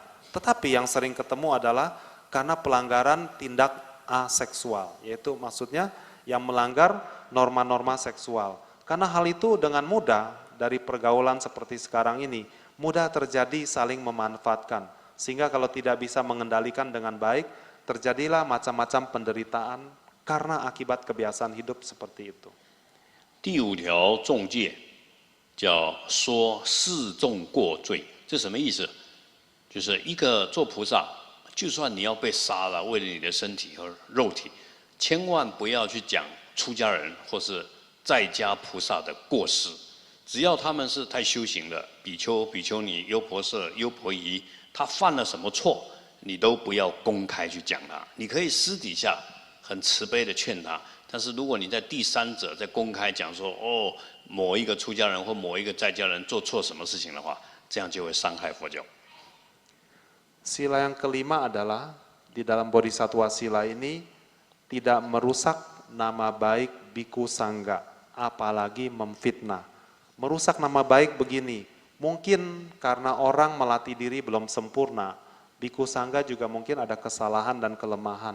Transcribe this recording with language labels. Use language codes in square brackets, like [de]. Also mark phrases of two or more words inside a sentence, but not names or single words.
[id] Tetapi yang sering ketemu adalah karena pelanggaran tindak aseksual, yaitu maksudnya yang melanggar norma-norma seksual. Karena hal itu dengan mudah dari pergaulan seperti sekarang ini, mudah terjadi saling memanfaatkan. Sehingga kalau tidak bisa mengendalikan dengan baik, terjadilah macam-macam penderitaan karena akibat kebiasaan hidup seperti itu. [zh] 第5条重戒叫说示众过罪，这什么意思？就是一个做菩萨，就算你要被杀了，为了你的身体和肉体，千万不要去讲出家人或是在家菩萨的过失。只要他们是太修行的比丘、比丘尼、优婆塞、优婆夷，他犯了什么错，你都不要公开去讲他。你可以私底下很慈悲的劝他，但是如果你在第三者在公开讲说，哦，某一个出家人或某一个在家人做错什么事情的话，这样就会伤害佛教。 [id] Sila yang kelima adalah di dalam Bodhisattva sila ini tidak merusak nama baik biku sangga, apalagi memfitnah. Merusak nama baik begini, mungkin karena orang melatih diri belum sempurna, biku sangga juga mungkin ada kesalahan dan kelemahan.